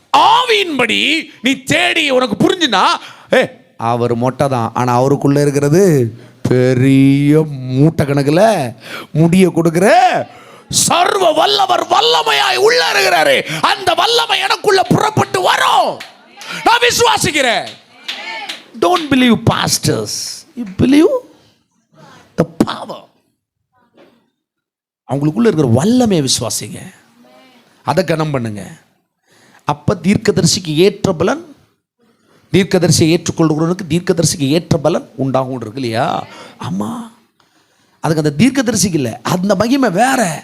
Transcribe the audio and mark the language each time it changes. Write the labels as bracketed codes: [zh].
[ta] ஆவியின்படி நீ தேடி உனக்கு புரிஞ்சுனா அவர் மொட்டை தான், ஆனால் அவருக்குள்ளே இருக்கிறது பெரிய மூட்டை கணக்கில் முடிய கொடுக்குற சர்வ வல்லவர் வல்லமையாய் உள்ள இருக்கிறாரு. அந்த வல்லமை எனக்குள்ள புறப்பட்டு வரும். நான் விசுவாசிக்கிறேன். [en] Don't believe pastors, you believe the power. [ta] அவங்களுக்குள்ள இருக்கிற வல்லமையை விசுவாசிங்க, அதை கனம் பண்ணுங்க. அப்ப தீர்க்கதரிசிக்கு ஏற்ற பலன், தீர்க்கதரிசியை ஏற்றுக்கொள்கிறவனுக்கு தீர்க்கதரிசிக்கு ஏற்ற பலன் உண்டாகும் இருக்கு இல்லையா? ஆமா, அதுக்கு அந்த தீர்க்கதரிசிக்கு இல்லை, அந்த மகிமை வேற.